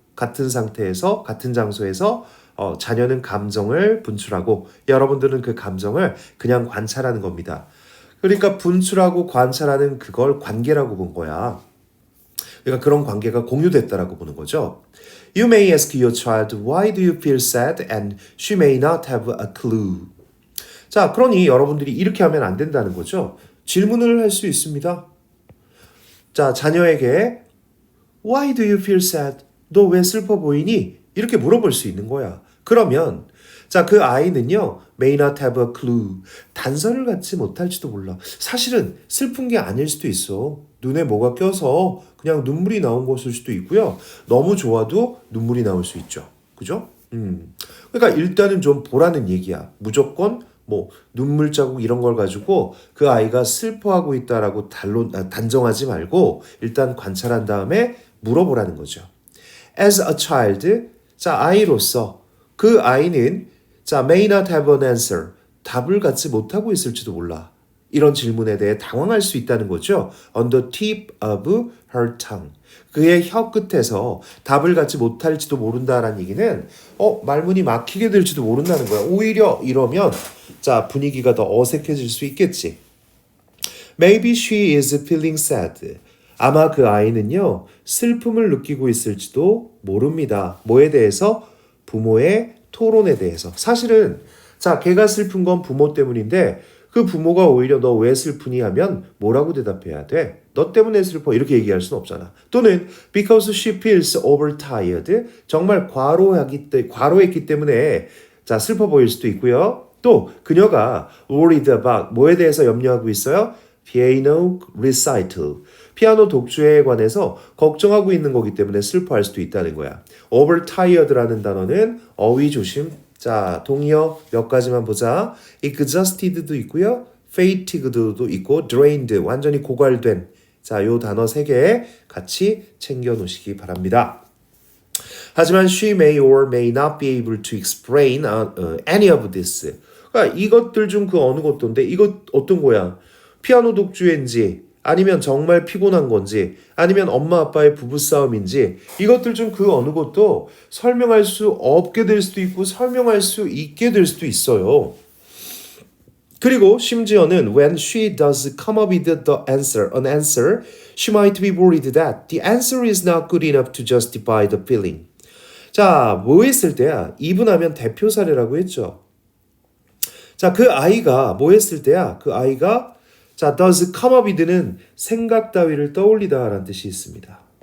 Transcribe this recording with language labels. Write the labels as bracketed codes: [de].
[ko] 같은 상태에서 같은 장소에서 자녀는 감정을 분출하고 여러분들은 그 감정을 그냥 관찰하는 겁니다. 그러니까 분출하고 관찰하는 그걸 관계라고 본 거야. 그러니까 그런 관계가 공유됐다라고 보는 거죠. [en] You may ask your child, why do you feel sad? And she may not have a clue. [ko] 자, 그러니 여러분들이 이렇게 하면 안 된다는 거죠. 질문을 할 수 있습니다. 자, 자녀에게 [en] Why do you feel sad? [ko] 너 왜 슬퍼 보이니? 이렇게 물어볼 수 있는 거야. 그러면 자, 그 아이는요. [en] may not have a clue. [ko] 단서를 갖지 못할지도 몰라. 사실은 슬픈 게 아닐 수도 있어. 눈에 뭐가 껴서 그냥 눈물이 나온 것일 수도 있고요. 너무 좋아도 눈물이 나올 수 있죠. 그죠? 그러니까 일단은 좀 보라는 얘기야. 무조건 뭐 눈물 자국 이런 걸 가지고 그 아이가 슬퍼하고 있다라고 단정하지 말고 일단 관찰한 다음에 물어보라는 거죠. [en] As a child, [ko] 자, 아이로서 그 아이는 자, [en] may not have an answer. [ko] 답을 갖지 못하고 있을지도 몰라. 이런 질문에 대해 당황할 수 있다는 거죠. [en] On the tip of her tongue. [ko] 그의 혀 끝에서 답을 갖지 못할지도 모른다라는 얘기는 말문이 막히게 될지도 모른다는 거야. 오히려 이러면 자, 분위기가 더 어색해질 수 있겠지. [en] Maybe she is feeling sad. [ko] 아마 그 아이는요. 슬픔을 느끼고 있을지도 모릅니다. 뭐에 대해서? 부모의 토론에 대해서. 사실은 자, 걔가 슬픈 건 부모 때문인데 그 부모가 오히려 너 왜 슬프니 하면 뭐라고 대답해야 돼? 너 때문에 슬퍼 이렇게 얘기할 수는 없잖아. 또는 [en] because she feels overtired. [ko] 정말 과로했기 때문에 자, 슬퍼 보일 수도 있고요. 또 그녀가 [en] worried about [ko] 뭐에 대해서 염려하고 있어요? [en] piano recital. [ko] 피아노 독주에 관해서 걱정하고 있는 거기 때문에 슬퍼할 수도 있다는 거야. overtired라는 단어는 어휘 조심. 자, 동의어 몇 가지만 보자. exhausted도 있고요. fatigued도 있고 drained, 완전히 고갈된. 자, 요 단어 3개 같이 챙겨 놓으시기 바랍니다. 하지만 [en] she may or may not be able to explain any of this. [ko] 그러니까 이것들 중 그 어느 것도인데 이것 어떤 거야? 피아노 독주인지 아니면 정말 피곤한 건지 아니면 엄마 아빠의 부부싸움인지 이것들 중 그 어느 것도 설명할 수 없게 될 수도 있고 설명할 수 있게 될 수도 있어요. 그리고 심지어는 [en] when she does come up with an answer, she might be worried that the answer is not good enough to justify the feeling. [ko] 자, 뭐 했을 때야? 이분하면 대표 사례라고 했죠. 자, 그 아이가 뭐 했을 때야? 그 아이가 자, [en] does come up with [ko] 는 생각 따위를 떠올리다 라는 뜻이 있습니다.